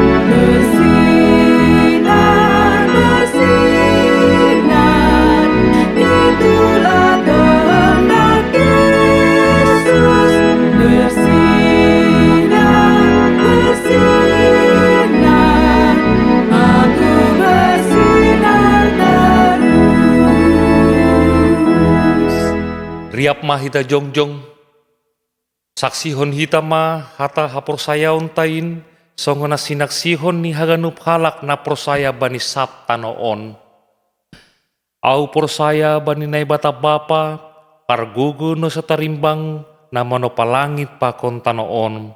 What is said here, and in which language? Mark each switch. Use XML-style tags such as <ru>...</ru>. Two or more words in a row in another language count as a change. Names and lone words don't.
<id>Bersinar, bersinar, itulah kehendak Yesus. Bersinar, bersinar, aku bersinar terus.</id> <bts>Riap mah hita jongjong, saksihon hita mah hata haporsayaon tain, songona sinaksihon ni haganup halak na prosaya bani sabta noon. Au porsaya bani nai bata bapa, pargogo no sa tarimbang na manopalangit pakon tanoon.</bts>